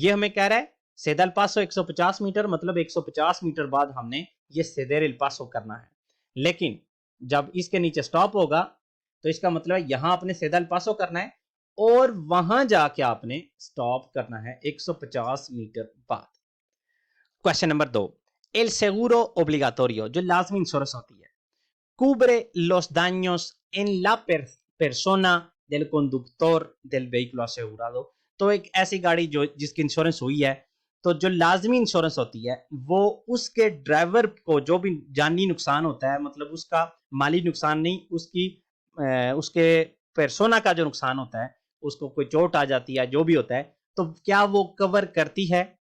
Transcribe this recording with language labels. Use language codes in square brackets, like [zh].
[hi] ये हमें कह रहा है सेदेल पासो 150 मीटर, मतलब 150 मीटर बाद हमने ये सेदेर एल पासो करना है। लेकिन जब इसके नीचे स्टॉप होगा तो इसका मतलब है यहां आपने सेदेल पासो करना है और वहां जाके आपने स्टॉप करना है 150 मीटर बाद। क्वेश्चन नंबर 2, एल सेगुरो ओब्लिगाटोरियो जो लाजमी इंश्योरेंस होती है, [es] cubre los daños en la persona del conductor del vehículo asegurado। [hi] तो एक ऐसी गाड़ी जो जिसकी इंश्योरेंस हुई है तो जो लाजमी इंश्योरेंस होती है वो उसके ड्राइवर को जो भी जानी नुकसान होता है, मतलब उसका माली नुकसान नहीं, उसके पेर्सोना का जो नुकसान होता है, उसको कोई चोट आ जाती है जो भी होता है, तो क्या वो कवर करती है?